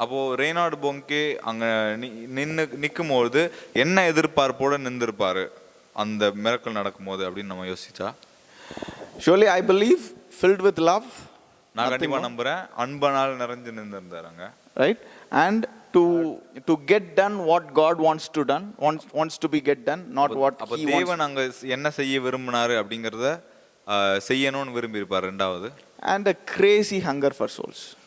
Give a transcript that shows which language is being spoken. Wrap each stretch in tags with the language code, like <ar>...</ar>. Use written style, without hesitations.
<ta>அப்போ ரெய்னார்ட் பொங்கே அங்க நிக்கும்போது என்ன எதிர்பார்ப்போட நின்றுப்பாரு அந்த மிரக்கல் நடக்கும்போது அப்படின்னு நம்ம யோசிச்சா?</ta> <en>Surely I believe filled with love.</en> <ta>நான் கண்டிப்பா நம்புறேன் அன்பால் நிறைஞ்சு நின்றுந்தாருங்க.</ta> <en>Right? And to get done what God wants to be get done, not what he wants.</en> <ta>தேவன் அங்க என்ன செய்ய விரும்பினாரு அப்படிங்கறத செய்யணும்னு விரும்பி இருப்பார். ரெண்டாவது,</ta> <en>and a crazy hunger for souls.</en>